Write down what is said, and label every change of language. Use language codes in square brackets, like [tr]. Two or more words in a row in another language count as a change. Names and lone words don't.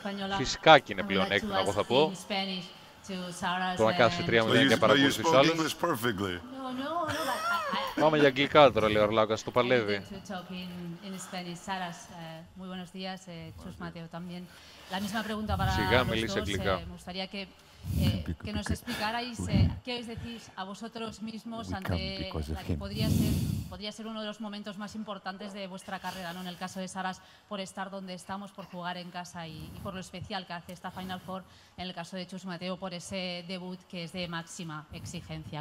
[el] Φυσικά και είναι πλεονέκτημα, εγώ θα πω. Το να κάθεσαι 3-0 και παρακολουθείς τους άλλους. Πάμε για αγγλικά τώρα, λέει ο Αρλάκας, το παλεύει. Σιγά μιλήσει αγγλικά. [es] Que nos explicarais qué os decís a vosotros mismos ante la que podría ser uno de los momentos más importantes de vuestra carrera, ¿no? En el caso de Saras, por estar donde estamos, por jugar en casa y por lo especial que hace esta Final Four. En el caso de Chus Mateo, por ese debut que es de máxima exigencia.